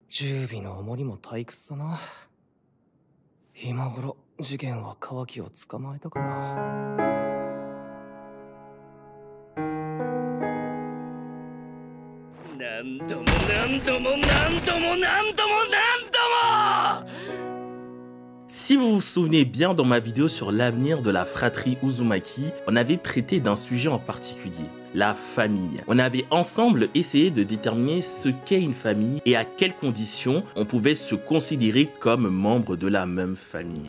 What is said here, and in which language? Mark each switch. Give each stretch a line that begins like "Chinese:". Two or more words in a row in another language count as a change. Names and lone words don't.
Japanese: 十尾の重りも退屈だな。今頃事件はカワキを捕まえたかな。何度も何度も何度も何度も何度も。
French: Si vous vous souvenez bien, dans ma vidéo sur l'avenir de la fratrie Uzumaki, on avait traité d'un sujet en particulier, la famille. On avait ensemble essayé de déterminer ce qu'est une famille et à quelles conditions on pouvait se considérer comme membre de la même famille.